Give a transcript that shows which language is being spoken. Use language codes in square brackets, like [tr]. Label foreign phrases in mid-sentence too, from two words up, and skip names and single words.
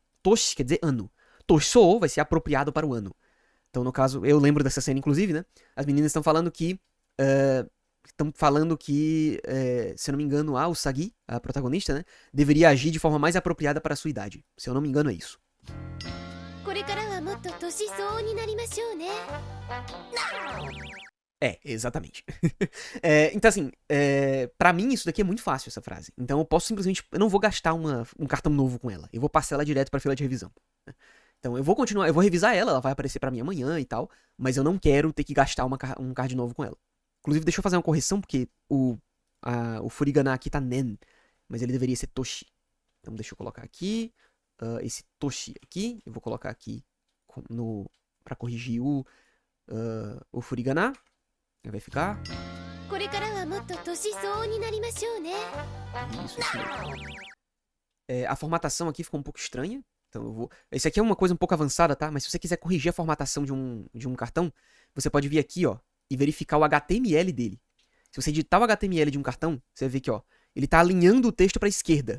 [pt] Toshi quer dizer ano. Toshiso vai ser apropriado para o ano. Então, no caso, eu lembro dessa cena, inclusive, né? As meninas estão falando que... se eu não me engano, a Usagi, a protagonista, né? Deveria agir de forma mais apropriada para a sua idade. Se eu não me engano, é isso. [ja] これからはもっと年相応になりましょうね。 [pt] Exatamente. Então, assim, pra mim isso daqui é muito fácil, essa frase. Então eu posso simplesmente... Eu não vou gastar um cartão novo com ela. Eu vou passar ela direto pra fila de revisão. Então eu vou continuar, eu vou revisar ela vai aparecer pra mim amanhã e tal. Mas eu não quero ter que gastar um card novo com ela. Inclusive, deixa eu fazer uma correção, porque o Furigana aqui tá Nen. Mas ele deveria ser Toshi. Então deixa eu colocar aqui. Esse Toshi aqui. Eu vou colocar aqui pra corrigir o Furigana. Aí vai ficar... [ja] これからはもっと年相応になりましょうね。 [pt] Isso mesmo. A formatação aqui ficou um pouco estranha. Então eu vou... Esse aqui é uma coisa um pouco avançada, tá? Mas se você quiser corrigir a formatação de um cartão, você pode vir aqui, ó, e verificar o HTML dele. Se você editar o HTML de um cartão, você vai ver que, ó, ele tá alinhando o texto pra esquerda.